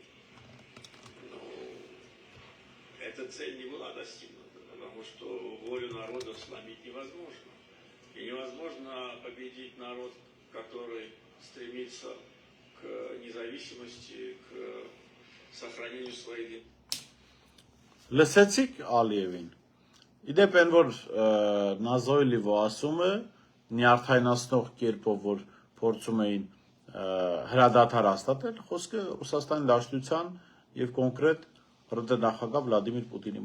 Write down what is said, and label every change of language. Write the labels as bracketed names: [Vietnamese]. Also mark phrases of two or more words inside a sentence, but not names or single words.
[Russian] Но эта цель не была достигнута, потому что волю народа сломить невозможно. И невозможно победить народ, который стремится к независимости, к сохранению своей идентичности. [Armenian] Լսեցիք Ալիևին։ Իդեպ այն որ Նազոյլիվը ասում է նյարդայնացնող կերպով որ փորձում էին հրադադար հաստատել, խոսքը Ռուսաստանի Դաշնության եւ կոնկրետ ՌԴ նախագահ Վլադիմիր Պուտինի